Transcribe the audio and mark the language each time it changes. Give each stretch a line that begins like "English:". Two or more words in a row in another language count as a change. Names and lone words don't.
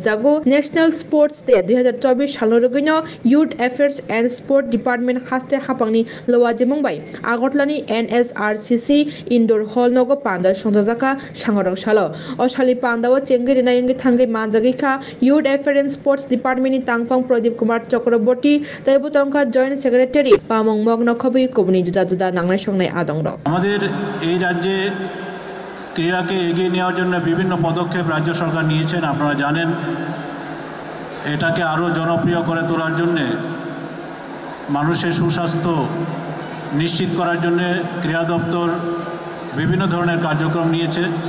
Kok Borok: jago National Sports Day 2024 shalnorugino Youth Affairs and Sport Department haste hapangni lowaje mungbai Agartalani NSRCC Indoor Hall nogo panda songjaka sangorok salo Oshali pandao chengiri na yengi thangai manjagika Youth Affairs and Sports Department ni tangfang Pradeep Kumar Chakraborty taibutongka
English: Joint Secretary
Kok Borok: Pamong Mogno khobi kobuni juda juda nangnai
Bangla: আমাদের এই রাজ্যে ক্রীড়াকে এগিয়ে নেওয়ার জন্য বিভিন্ন পদক্ষেপ রাজ্য সরকার নিয়েছেন আপনারা জানেন এটাকে আরও জনপ্রিয় করে তোলার জন্য মানুষের সুস্বাস্থ্য নিশ্চিত করার জন্য ক্রীড়া দপ্তর বিভিন্ন ধরনের কার্যক্রম নিয়েছে